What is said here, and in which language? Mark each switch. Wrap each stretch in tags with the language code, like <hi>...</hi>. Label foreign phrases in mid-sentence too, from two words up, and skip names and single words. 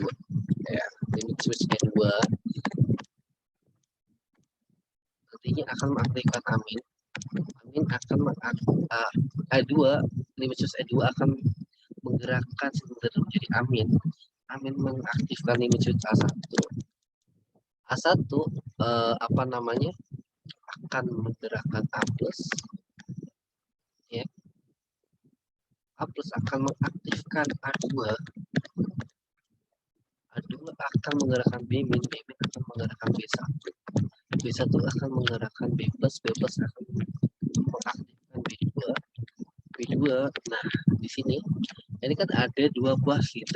<id>Ya,</id> <en>limit switch</en> <id>E2 nantinya akan mengaktifkan amin. Amin akan E2,</id> <en>limit switch</en> <id>E2 akan menggerakkan silinder menjadi amin. Amin mengaktifkan</id> <en>limit switch</en> <id>A1. A1 akan menggerakkan A plus, ya. A plus akan mengaktifkan A2. A2 akan menggerakkan B min, B min akan menggerakkan B1. B1 akan menggerakkan B plus akan mengaktifkan B2. B2, nah di sini ini kan ada dua buah silinder.</id>